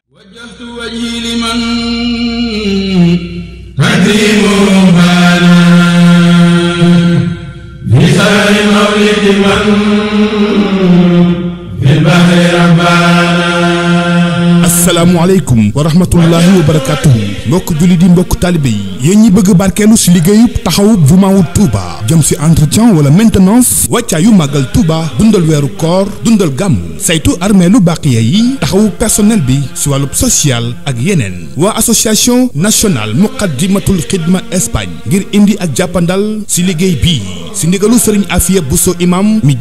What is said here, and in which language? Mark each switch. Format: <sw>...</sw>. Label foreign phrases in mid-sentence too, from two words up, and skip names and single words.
<ar>وجهت وجهي لمن تكريمه بانا بسر مولد من في البحر ربانا. السلام عليكم ورحمة الله وبركاته</ar> <wo>mbokk julli di mbokk taalibe yi yéen ñi bëgg barkeelu si liggéeyub taxawub jumaawul Touba jëm si entretien wala maintenance wàccaayu màggal Touba dundal weeru koor dundal gàmmu saytu armeelu Baqiya yi taxawu personnel bi si wàllub social ak yeneen waa</wo> <fr>association nationale</fr> <wo>muqaddimatul xidma Espagne ngir indi ak jàppandal si liggéey bii si ndigalu sëriñ Afia Bousso imam mi</wo>